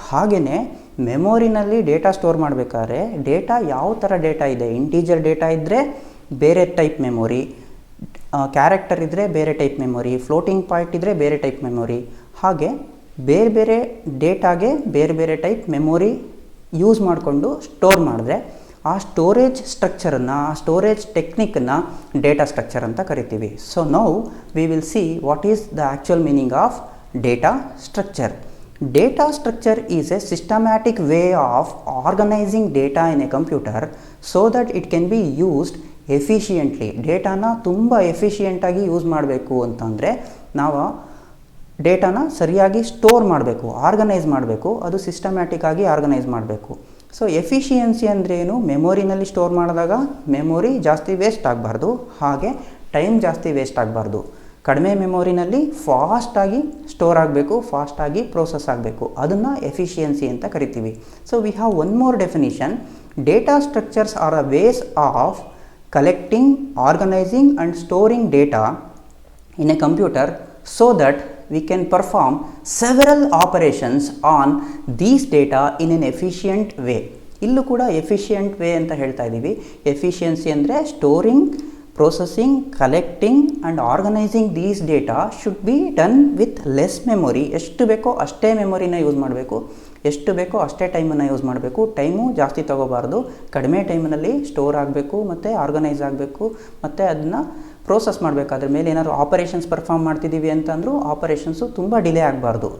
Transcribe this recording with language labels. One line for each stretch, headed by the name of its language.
Kannada: ಹಾಗೆಯೇ ಮೆಮೊರಿನಲ್ಲಿ data store ಮಾಡಬೇಕಾದ್ರೆ data ಯಾವ ಥರ ಡೇಟಾ ಇದೆ, ಇಂಟೀಜರ್ ಡೇಟಾ ಇದ್ದರೆ ಬೇರೆ ಟೈಪ್ ಮೆಮೊರಿ, ಕ್ಯಾರೆಕ್ಟರ್ ಇದ್ದರೆ ಬೇರೆ ಟೈಪ್ ಮೆಮೊರಿ, ಫ್ಲೋಟಿಂಗ್ ಪಾಯಿಂಟ್ ಇದ್ದರೆ ಬೇರೆ ಟೈಪ್ ಮೆಮೊರಿ, ಹಾಗೆ ಬೇರೆ ಬೇರೆ ಡೇಟಾಗೆ ಬೇರೆ ಬೇರೆ ಟೈಪ್ ಮೆಮೊರಿ ಯೂಸ್ ಮಾಡಿಕೊಂಡು ಸ್ಟೋರ್ ಮಾಡಿದ್ರೆ ಆ ಸ್ಟೋರೇಜ್ ಸ್ಟ್ರಕ್ಚರನ್ನು, ಆ ಸ್ಟೋರೇಜ್ ಟೆಕ್ನಿಕನ್ನು ಡೇಟಾ ಸ್ಟ್ರಕ್ಚರ್ ಅಂತ ಕರಿತೀವಿ.
English: So now we will see what is the actual meaning of data structure. Data structure is a systematic way of organizing data in a computer so that it can be used
Kannada: efficiently, ಡೇಟಾನ ತುಂಬ ಎಫಿಷಿಯೆಂಟಾಗಿ use ಮಾಡಬೇಕು ಅಂತಂದರೆ ನಾವು ಡೇಟಾನ ಸರಿಯಾಗಿ store ಮಾಡಬೇಕು, organise ಮಾಡಬೇಕು, ಅದು systematic ಆಗಿ organise ಮಾಡಬೇಕು. ಸೊ ಎಫಿಷಿಯನ್ಸಿ ಅಂದರೆ ಏನು? ಮೆಮೊರಿನಲ್ಲಿ ಸ್ಟೋರ್ ಮಾಡಿದಾಗ ಮೆಮೊರಿ ಜಾಸ್ತಿ ವೇಸ್ಟ್ ಆಗಬಾರ್ದು, ಹಾಗೆ ಟೈಮ್ ಜಾಸ್ತಿ ವೇಸ್ಟ್ ಆಗಬಾರ್ದು. ಕಡಿಮೆ ಮೆಮೊರಿನಲ್ಲಿ ಫಾಸ್ಟಾಗಿ ಸ್ಟೋರ್ ಆಗಬೇಕು, ಫಾಸ್ಟಾಗಿ ಪ್ರೋಸೆಸ್ ಆಗಬೇಕು, ಅದನ್ನು ಎಫಿಷಿಯನ್ಸಿ ಅಂತ ಕರಿತೀವಿ.
English: So we have one more definition. Data structures are a ways of collecting, organizing and storing data in a computer so that we can perform several operations on these data in an efficient way.
Kannada: ಇಲ್ಲೂ ಕೂಡ efficient way ಅಂತ ಹೇಳ್ತಾ ಇದ್ದೀವಿ. Efficiency ಅಂದರೆ
English: Storing, processing, collecting and organizing these data should be done with less memory.
Kannada: ಎಷ್ಟು ಬೇಕೋ ಅಷ್ಟೇ ಮೆಮೊರಿನ use ಮಾಡಬೇಕು, ಎಷ್ಟು ಬೇಕೋ ಅಷ್ಟೇ ಟೈಮನ್ನು ಯೂಸ್ ಮಾಡಬೇಕು. ಟೈಮು ಜಾಸ್ತಿ ತೊಗೋಬಾರ್ದು, ಕಡಿಮೆ ಟೈಮಿನಲ್ಲಿ ಸ್ಟೋರ್ ಆಗಬೇಕು ಮತ್ತು ಆರ್ಗನೈಸ್ ಆಗಬೇಕು. ಮತ್ತು ಅದನ್ನು ಪ್ರೋಸೆಸ್ ಮಾಡಬೇಕಾದ್ರ ಮೇಲೆ ಏನಾದರೂ ಆಪರೇಷನ್ಸ್ ಪರ್ಫಾರ್ಮ್ ಮಾಡ್ತಿದ್ದೀವಿ ಅಂತಂದರೂ ಆಪರೇಷನ್ಸು ತುಂಬ ಡಿಲೇ ಆಗಬಾರ್ದು.